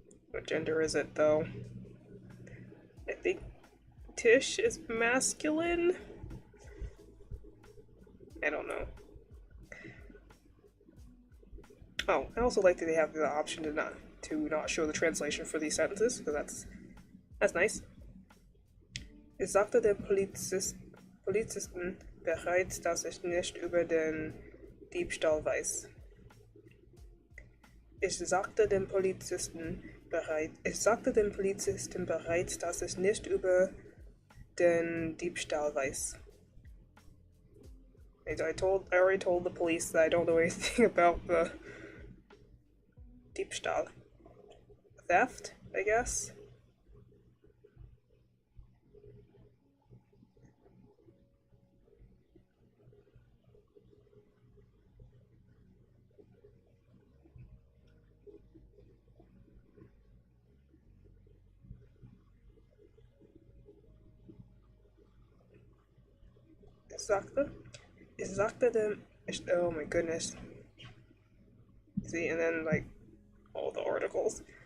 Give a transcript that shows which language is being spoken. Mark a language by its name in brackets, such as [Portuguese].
[English] What gender is it though? I think Tish is masculine. I don't know. Oh, I also like that they have the option to not show the translation for these sentences, because that's nice. [German] Ich sagte dem Polizisten bereits, dass ich nicht über den Diebstahl weiß. Ich sagte dem Polizisten bereits, dass ich nicht über den Diebstahl weiß. [English] I already told the police that I don't know anything about the Diebstahl. Theft, I guess? [German] Ich sagte dem, [English] oh my goodness. See, and then like all the articles.